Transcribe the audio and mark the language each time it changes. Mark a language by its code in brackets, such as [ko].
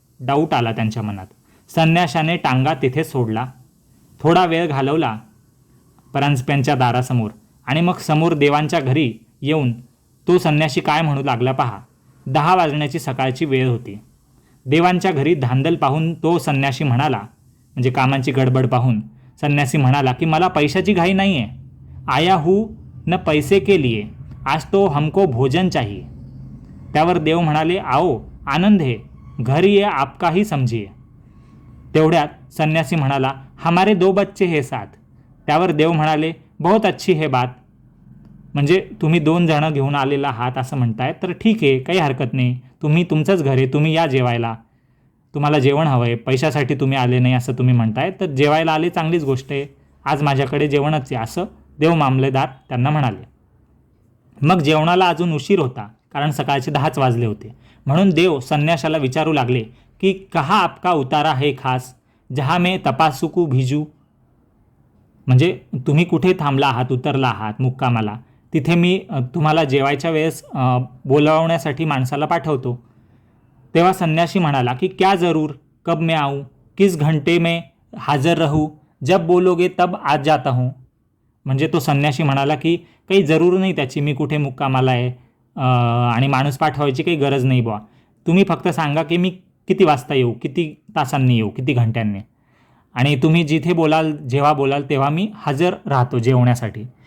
[mr] Doubt आला त्यांच्या मनात. संन्याशाने टांगा तिथे सोडला, थोडा वेळ घालवला परांजप्यांच्या दारासमोर आणि मग समोर देवांच्या घरी येऊन तो संन्याशी काय म्हणू लागला पहा. 10 वाजण्याची सकाळची वेळ होती. देवांच्या घरी धांदल पाहून तो संन्याशी म्हणाला, म्हणजे कामांची गडबड पाहून संन्यासी म्हणाला की मला पैशाची घाई नाही आहे. [hi] आया हूँ न पैसे के लिए, आज तो हमको भोजन चाहिए. [mr] त्यावर देव म्हणाले, [hi] आओ आनंद है, घर ये आपका ही समझिए. [mr] तेवढ्यात संन्यासी म्हणाला, [hi] हमारे 2 बच्चे है साथ. [mr] त्यावर देव म्हणाले, [hi] बहुत अच्छी है बात. [mr] म्हणजे तुम्ही 2 जणं घेऊन आलेला आहात असं म्हणताय तर ठीक आहे, काही हरकत नाही. तुम्ही तुमचंच घर आहे, तुम्ही या जेवायला. तुम्हाला जेवण हवं आहे, पैशासाठी तुम्ही आले नाही असं तुम्ही म्हणताय, तर जेवायला आले चांगलीच गोष्ट आहे. आज माझ्याकडे जेवणच आहे असं देव मामलेदार त्यांना म्हणाले. मग जेवणाला अजून उशीर होता, कारण सकाळचे 10च वाजले होते. म्हणून देव संन्याशाला विचारू लागले की [hi] कहा आपका उतारा है खास, जहा मैं तपासुकू भिजू. [mr] म्हणजे तुम्ही कुठे थांबला आहात, उतरला आहात मुक्कामाला, तिथे मी तुम्हाला जेवायच्या वेळेस बोलावण्यासाठी माणसाला पाठवतो. तेव्हा संन्याशी म्हणाला की [hi] क्या जरूर, कब मैं आऊँ, किस घंटे में हाजर रहूँ, जब बोलोगे तब आज जाता हूँ. [mr] म्हणजे तो संन्याशी म्हणाला की काही जरूर नाही त्याची, मी कुठे मुक्कामाला आहे आणि माणूस पाठवायची काही गरज नाही बुवा. तुम्ही फक्त सांगा की मी किती वाजता येऊ, किती तासांनी येऊ, किती घंट्यांनी, आणि तुम्ही जिथे बोलाल, जेव्हा बोलाल तेव्हा मी हजर राहतो जेवण्यासाठी.